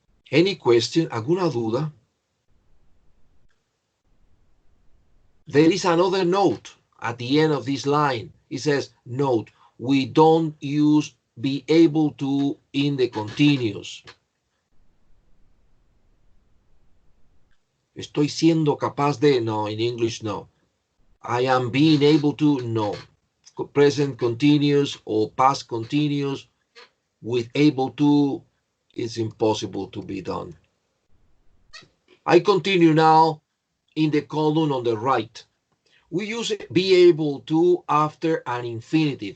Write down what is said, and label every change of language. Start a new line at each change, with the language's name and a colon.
English: Any question?
Spanish: ¿Alguna duda?
English: There is another note at the end of this line. It says, note, we don't use be able to in the continuous.
Spanish: Estoy siendo capaz de, no,
English: in English,
Spanish: no.
English: I am being able to, no. Present continuous or past continuous with able to, it's impossible to be done. I continue now in the column on the right. We use be able to after an infinitive.